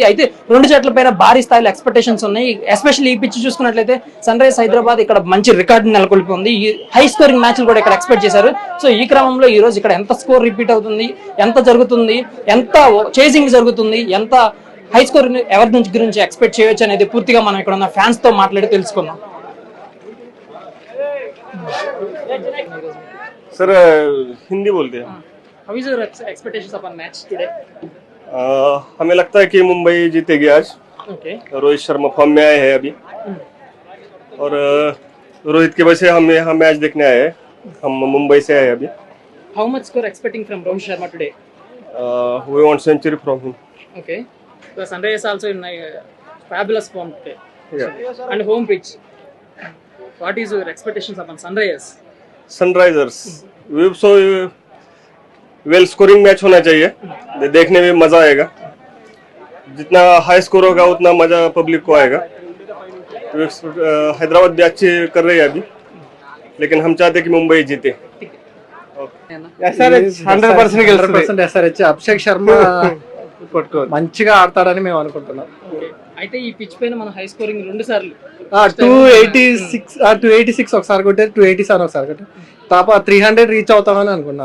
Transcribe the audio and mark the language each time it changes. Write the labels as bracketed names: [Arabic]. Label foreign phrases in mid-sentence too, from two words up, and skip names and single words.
[Telugu] అయితే రెండు జట్ల పైన భారీ స్థాయిలో ఎక్స్పెక్టేషన్స్ ఉన్నాయి. ఎస్పెషల్లీ ఈ పిచ్ చూసుకున్నట్లయితే సన్ రైజర్స్ హైదరాబాద్ ఇక్కడ మంచి రికార్డు నెలకొల్పి ఉంది. ఈ [English] high scoring matches [Telugu] కూడా ఇక్కడ ఎక్స్పెక్ట్ చేశారు. సో ఈ క్రమంలో ఈ రోజు ఇక్కడ ఎంత [English] score repeat [Telugu] అవుతుంది, ఎంత జరుగుతుంది, ఎంత చేసింగ్ జరుగుతుంది, ఎంత [English] high score [Telugu] ఎవరి నుంచి గురించి ఎక్స్పెక్ట్ చేయొచ్చు అనేది పూర్తిగా మనం ఇక్కడ ఉన్న ఫ్యాన్స్ తో మాట్లాడి తెలుసుకుందాం. [Hindi] सर हिंदी बोलते हैं। [English] How is your expectations upon match today? [Hindi] हमें लगता है कि मुंबई जीतेगी आज। Okay. रोहित शर्मा फॉर्म में आए हैं अभी और रोहित की वजह से हम यहाँ मैच देखने आए हैं। हम मुंबई से आए हैं अभी। [English] How much score expecting from Rohit Sharma today? We want century from him. Okay. So Sunrise also in fabulous form today. Yeah. And home pitch. What is your expectations upon Sunrise? [Hindi] सनराइजर्स [English] so well scoring match [Hindi] होना चाहिए, देखने में मजा आएगा। जितना [English] high score [Hindi] होगा उतना मजा पब्लिक को आएगा। हैदराबाद भी अच्छी कर रही है अभी, लेकिन हम चाहते हैं कि मुंबई जीते। [Telugu] SRH 100% SRH అభిషేక్ శర్మ మంచిగా ఆడతాడని మేము అనుకుంటున్నాం. అయితే ఈ పిచ్ పైన మన [English] high scoring [Telugu] 2 సార్లు 286 ఒకసారి కొట్టే 287 ఒకసారి కొట్టే తాప 300 రీచ్ అవుతామని అనుకున్నాను.